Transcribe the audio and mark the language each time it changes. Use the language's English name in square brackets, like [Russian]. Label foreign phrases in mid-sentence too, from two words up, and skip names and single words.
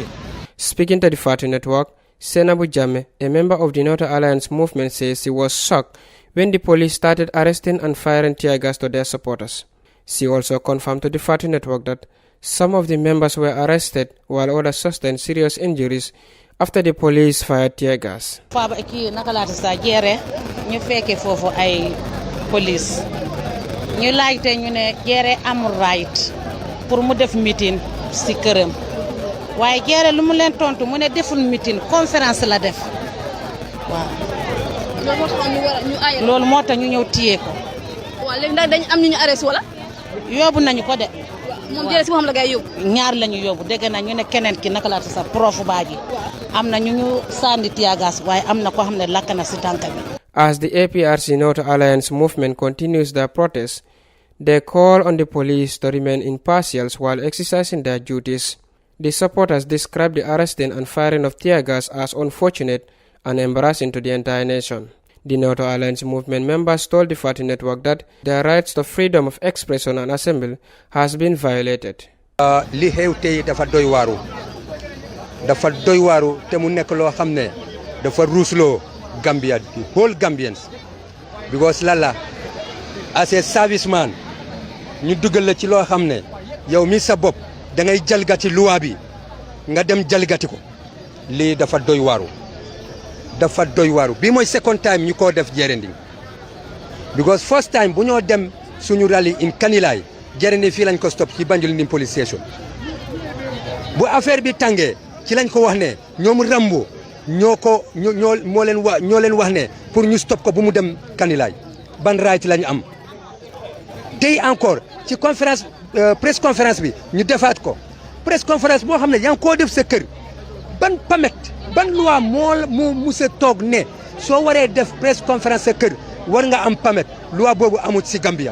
[English] Speaking to the Fatu Network, Senabu Jammeh, a member of the No to Alliance movement, says he was shocked when the police started arresting and firing tear gas to their supporters. She also confirmed to the Fatu Network that some of the members were arrested while others sustained serious injuries after the police fired tear gas. [Wolof] Police ñu laajte ñu ne Jere amul right pour mu def meeting ci kërëm waaye Jere lu mu leen tontu mu ne deful meeting conférence la def waaw loolu moo tax ñu ñëw téye ko waaw léegi ndax dañ am ñu arrêté wala yóbbu nañu ko de moom Jere ci xam la gay yóbbu ñaar lañu yóbbu dégg na ñu ne keneen ki naka la sa prof baaji am na ñu sandi tiagas waaye am na ko xam ne lakk na ci tànka bi. [English] As the APRC No to Alliance movement continues their protest, they call on the police to remain impartial while exercising their duties. The supporters describe the arresting and firing of tear gas as unfortunate and embarrassing to the entire nation. The No to Alliance movement members told the Fatu Network that their rights to freedom of expression and assembly has been violated. [Wolof] Li xew tey dafa doy waaru te mu nekk loo xam ne dafa ruusloo Gambia, [English] the whole Gambians, because lala as a serviceman [Wolof] ñu duggal la ci loo xam ne yow mi sa bopp da ngay jalgati loi bi nga dem jalgati ko lii dafa doy waaru bi mooy second time ñu ko def Jerending, [English] because first time [Wolof] bu ñoo dem suñu rally in Kanilai Jerending fii lañ ko stop ci Banjulindin police station bu affaire bi tàngee ci lañ ko wax ne ñoom Rambo ñoo leen wax ne pour ñu stop ko bu mu dem Kanilai ban right lañu am tey encore ci conférence [French] press conférence [Wolof] bi ñu defaat ko press conférence boo xam ne yaa ngi koo def sa kër ban permit ban loi moo musa toog ne soo waree def press conférence sa kër war nga am permit loi boobu amut ci Gambia.